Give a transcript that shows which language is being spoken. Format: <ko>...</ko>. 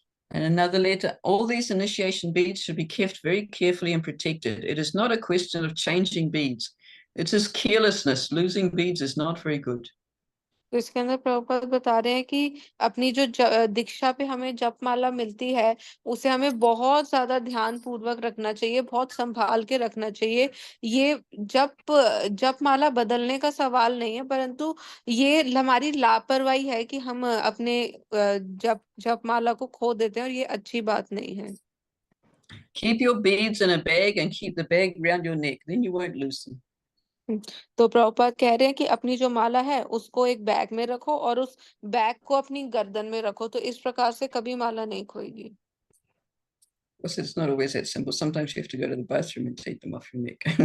<en>And another letter, all these initiation beads should be kept very carefully and protected. It is not a question of changing beads. It is carelessness. Losing beads is not very good.</en> <hi>तो इसके अंदर प्रभुपाद बता रहे हैं कि अपनी जो दीक्षा पे हमें जपमाला मिलती है उसे हमें बहुत ज्यादा ध्यान पूर्वक रखना चाहिए, बहुत संभाल के रखना चाहिए। ये जपमाला बदलने का सवाल नहीं है, परंतु ये हमारी लापरवाही है कि हम अपने जपमाला को खो देते हैं और ये अच्छी बात नहीं है।</hi> <en>Keep your beads in a bag and keep the bag around your neck. Then you won't lose them.</en> <hi>तो प्रभुपाद कह रहे हैं कि अपनी जो माला है उसको एक बैग में रखो और उस बैग को अपनी गर्दन में रखो, तो इस प्रकार से कभी माला नहीं खोएगी।</hi> <en>Because it's not always that simple. Sometimes you have to go to the bathroom and take them off your neck.</en>